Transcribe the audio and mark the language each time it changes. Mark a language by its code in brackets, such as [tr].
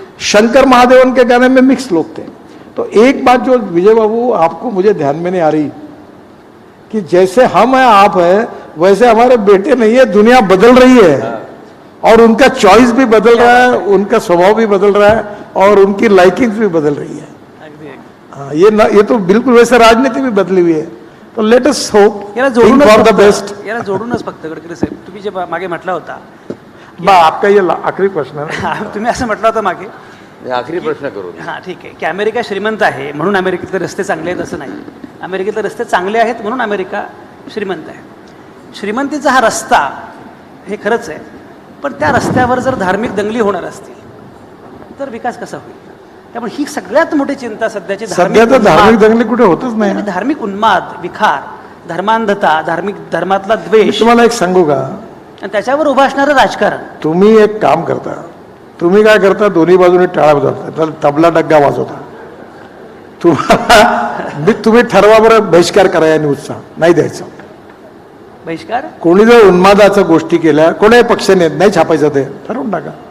[hi] शंकर महादेवन के गाने में मिक्स लोग थे। तो एक बात जो विजय बाबू आपको मुझे ध्यान में नहीं आ रही कि जैसे हम हैं आप हैं, वैसे हमारे बेटे नहीं है, दुनिया बदल रही है और उनका चॉइस भी बदल रहा है, उनका स्वभाव भी बदल रहा है और उनकी लाइकिंग्स भी बदल रही है। हाँ, ये तो बिल्कुल वैसे राजनीति भी बदली हुई है। [en] तो let us hope for the best. [mr] याला जोडूनच फक्त गडकरी साहेब, तुम्ही जे मागे म्हटला होता, [hi] आपका ये आखिरी प्रश्न है। [mr] तुम्ही असं म्हटलं होतं मागे, आखिरी प्रश्न करू। हां ठीक आहे, की अमेरिका श्रीमंत आहे म्हणून अमेरिकेतले रस्ते चांगले आहेत असं नाही, अमेरिकेतले रस्ते चांगले आहेत म्हणून अमेरिका श्रीमंत आहे. श्रीमंतीचा हा रस्ता हे खरंच आहे, पण त्या रस्त्यावर जर धार्मिक दंगली होणार असतील तर विकास कसा होईल? त्यामुळे ही सगळ्यात मोठी चिंता सध्याची. सध्या तर धार्मिक दंगली कुठे होतच नाही. धार्मिक उन्माद, विखार, धर्मांधता, धर्मातला द्वेष, तुम्हाला एक सांगू का, आणि त्याच्यावर उभं असणारं राजकारण. तुम्ही एक काम करता, तुम्ही काय करता, दोन्ही बाजूने टाळ्या वाजवता, तबला डग्गा वाजवता. तुम्ही ठरवा बरं, बहिष्कार करा या न्यूजचा, नाही द्यायचा बहिष्कार. कोणी जर उन्मादाच्या गोष्टी केल्या, कोणाही पक्षाने नाही छापायचं, ते ठरवून टाका.